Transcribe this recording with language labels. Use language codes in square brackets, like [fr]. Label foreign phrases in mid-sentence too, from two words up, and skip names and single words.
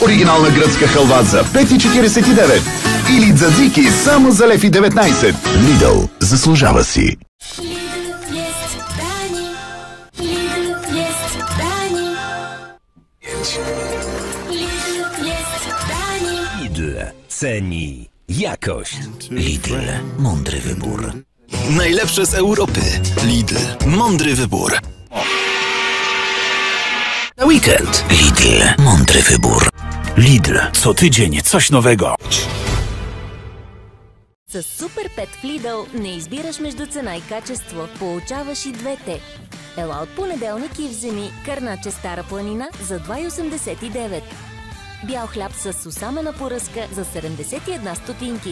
[bg] Оригинална гръцка халва за 5,49. Или дзадзики само за 1,19. Lidl. Заслужава си. [pl] Lidl ceni jakość. Lidl. Mądry wybór. Najlepsze z Europy. Lidl. Mądry wybór. Na weekend. Lidl. Mądry wybór. Lidl. Co tydzień coś nowego. [bg] С Супер Пет в Lidl не избираш между цена и качество. Получаваш и двете. Ела от понеделник и вземи кърначе Стара планина за 2,89. Бял хляб с сусамена поръзка за 71 стотинки.